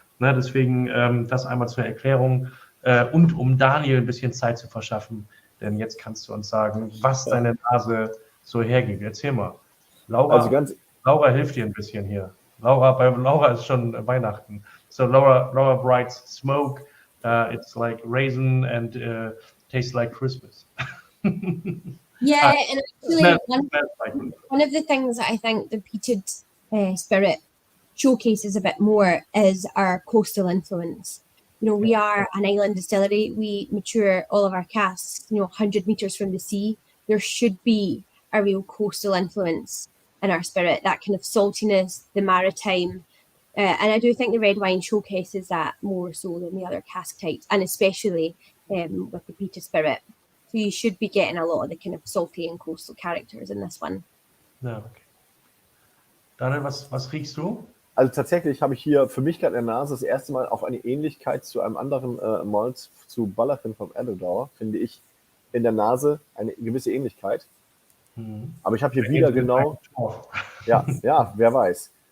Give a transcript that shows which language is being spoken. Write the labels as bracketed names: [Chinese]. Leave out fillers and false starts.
[German] Ne, deswegen das einmal zur Erklärung und um Daniel ein bisschen Zeit zu verschaffen, denn jetzt kannst du uns sagen, was deine Nase so hergibt. Erzähl mal. Laura hilft dir ein bisschen hier. Bei Laura ist schon Weihnachten. [English] So Laura writes smoke. It's like raisin and tastes like Christmas. Yeah, and actually one of the things that I think the peated spirit showcases a bit more is our coastal influence. You know, we are an island distillery. We mature all of our casks, 100 meters from the sea. There should be a real coastal influence in our spirit, that kind of saltiness, the maritime. And I do think the red wine showcases that more so than the other cask types, and especially with the peated spirit. So you should be getting a lot of the kind of salty and coastal characters in this one. [German] Ja, okay. Daniel, was riechst du? Also tatsächlich habe ich hier für mich gerade in der Nase das erste Mal auch eine Ähnlichkeit zu einem anderen Malt, zu Balachin vom Edelgauer, finde ich in der Nase eine gewisse Ähnlichkeit. Aber ich habe hier wieder genau, ja, wer weiß.